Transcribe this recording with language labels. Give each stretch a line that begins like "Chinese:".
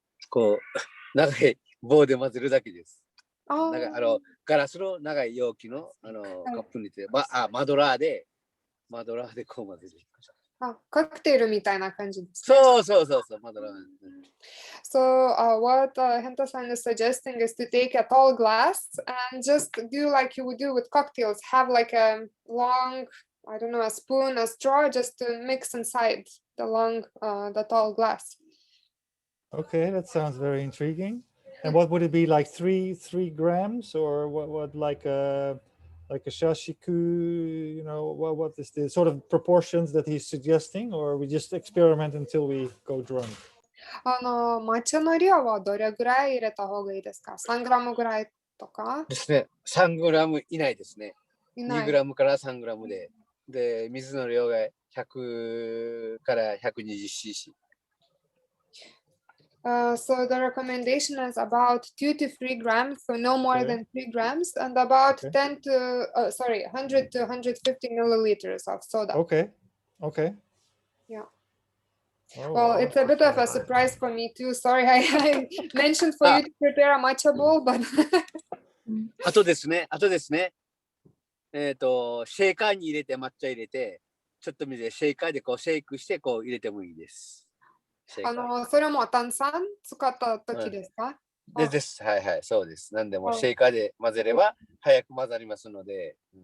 Japanese: こう、長い棒で混ぜるだけです。ガラスの長い容器の、カップに入れて、マドラーでこう混ぜる。カクテルみたいな感じです。そう、マドラー。
English: So what Henta-san is suggesting is to take a tall glass and just do like you would do with cocktails. Have like a long, I don't know, a spoon, a straw, just to mix inside the tall glass. Okay, that sounds very intriguing. And what would it be, like 3 grams, or what like a shashiku? You know, what is the sort of proportions that he's suggesting, or we just experiment until we go drunk?
Japanese: 抹茶の量はどれぐらい入れた方がいいですか？3グラムぐらいとかですね。3グラム以内ですね。2グラムから3グラムで。で、水の量が100から 120cc。
English: So the recommendation is about 2 to 3 grams, so no more than 3 grams, and about 100 to 150 milliliters of soda. Okay. Yeah. Oh, well, it's a bit of a surprise for me too. Sorry, I mentioned for you to prepare a matcha bowl, but
Japanese: あとですね、シェーカーに入れて抹茶入れて、ちょっと水でシェーカーでこうシェイクしてこう入れてもいいです。それも炭酸使った時ですか？です。はい、そうです。なんでもシェーカーで混ぜれば早く混ざりますので。